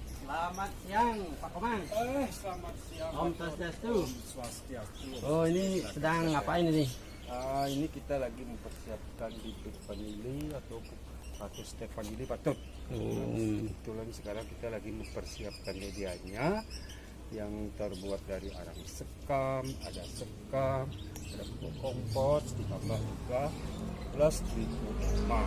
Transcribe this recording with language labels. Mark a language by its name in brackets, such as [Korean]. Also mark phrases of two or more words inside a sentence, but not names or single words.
[Indonesian] Selamat siang, Pak Komang. Selamat siang. Om Swastiastu. Swastiastu. Oh, ini sedang ngapain ini? Ini kita lagi mempersiapkan bibit vanili atau stek vanili patut. Kebetulan sekarang kita lagi mempersiapkan medianya yang terbuat dari arang sekam, ada pupuk kompos, ditambah juga plus trichoderma.